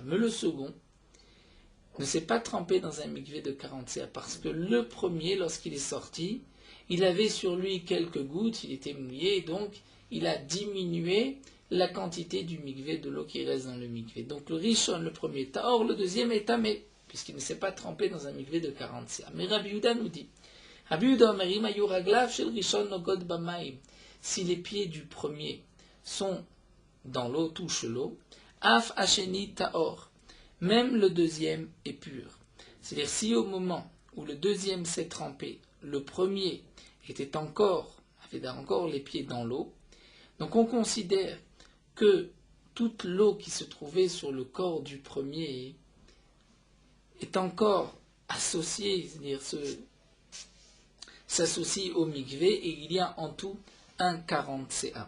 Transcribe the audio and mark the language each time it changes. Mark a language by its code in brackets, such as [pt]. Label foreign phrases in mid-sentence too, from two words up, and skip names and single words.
[fr] Mais le second ne s'est pas trempé dans un mikvé de 40 CA parce que le premier, lorsqu'il est sorti, il avait sur lui quelques gouttes, il était mouillé, donc il a diminué la quantité du mikvé, de l'eau qui reste dans le mikvé. Donc le rishon, le premier est taor, le deuxième est tamé, puisqu'il ne s'est pas trempé dans un mikvé de 40 CA. Mais Rabbi Yehuda nous dit, [he] רבי יהודה אומר, אם היו רגליו של ראשון נוגעות במים. [fr] Si les pieds du premier sont dans l'eau, touchent l'eau, [he] אף השני טהור. [fr] Même le deuxième est pur. C'est-à-dire, si au moment où le deuxième s'est trempé, le premier avait encore les pieds dans l'eau, donc on considère que toute l'eau qui se trouvait sur le corps du premier est encore associée, c'est-à-dire s'associe au mikvé, et il y a en tout un 40 CA.